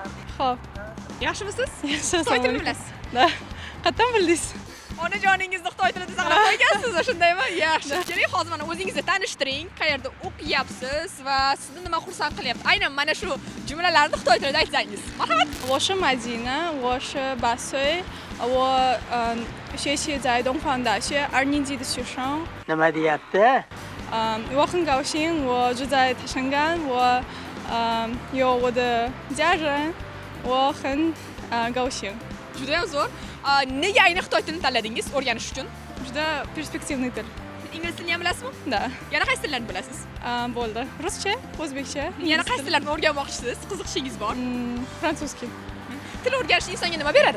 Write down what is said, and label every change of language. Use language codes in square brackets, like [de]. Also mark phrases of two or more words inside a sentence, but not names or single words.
[uz] Xo'p. Yaxshimisiz? Yaxshi. Xitoy tilini bilasiz? Da. Qayerdan bildingiz? Onajoningizni Xitoy tilida saqlab qo'ygansiz, shundaymi? Yaxshi. Keling, hozir mana o'zingizni tanishtiring, qayerda o'qiyapsiz va sizni nima xursand qilyapti? Aynan mana shu jumlalarni Xitoy tilida aytsangiz. Marhamat. [zh] 我是马吉娜，我是8岁，我学习在东方大学2年级的学生。 [uz] Nima deyapti? [zh] 我很高兴，我住在泰山岗，我有我的家人，我很高兴。 [uz] Juda ham zo'r. Nega aynan Xitoy tilini tanladingiz o'rganish uchun? Juda perspektivniy til. Ingliz tilini ham bilasizmi? Да. Yana qaysi tillarni bilasiz? Bo'ldi. Ruscha, o'zbekcha. Yana qaysi tillarni o'rganmoqchisiz? Qiziqishingiz bor? Fransuzskiy. Til o'rganish insonga nima beradi?